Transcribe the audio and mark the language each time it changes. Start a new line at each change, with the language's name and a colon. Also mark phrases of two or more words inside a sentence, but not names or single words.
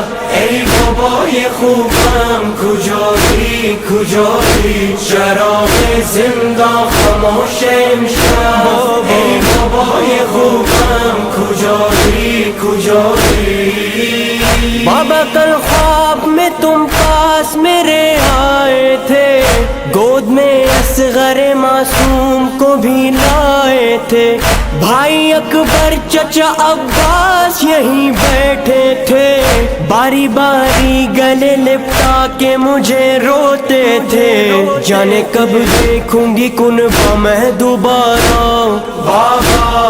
Persian: ای بابای خوبم کجایی کجایی. چراغ زندہ خاموش امشب. ای بابای خوبم کجایی کجایی.
Urdu: بابا کل خواب میں تم پاس میرے آئے تھے، گود میں اصغر معصوم کو بھی لائے تھے، بھائی اکبر چچا عباس یہیں بیٹھے تھے، باری باری گلے لپٹا کے مجھے روتے تھے، جانے کب دیکھوں گی کنبہ میں دوبارہ، بابا